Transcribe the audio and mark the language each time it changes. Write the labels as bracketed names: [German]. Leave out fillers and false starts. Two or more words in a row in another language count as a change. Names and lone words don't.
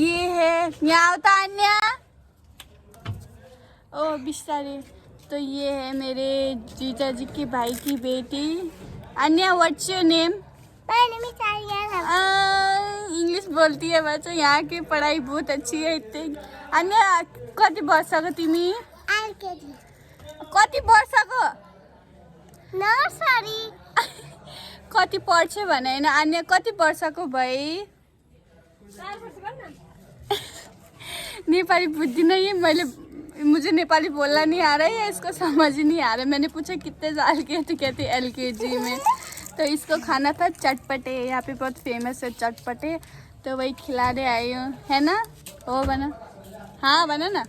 [Hindi] ये है यहाँ तान्या, ओ बिस्तारी। तो ये है मेरे जीजा जी के भाई की बेटी अन्या। [English] What's your name? [Hindi] इंग्लिश बोलती है बच्चों, यहाँ की पढ़ाई बहुत अच्छी है। [Nepali] इतने अन्या कति वर्षको तिमी? कति वर्षको? नर्सरी। कति पढ्छ भने हैन, अन्य कति वर्षको भई? नेपाली बुझ्दिन [Hindi] ये, मुझे नेपाली बोलना नहीं आ रहा है, इसको समझ ही नहीं आ रहा है। मैंने पूछा कितने साल की है तो कहती LKG में। तो इसको खाना था चटपटे, यहाँ पे बहुत फेमस है चटपटे, तो वही खिलाने आई हूँ, है ना? हो बना? हाँ बना ना?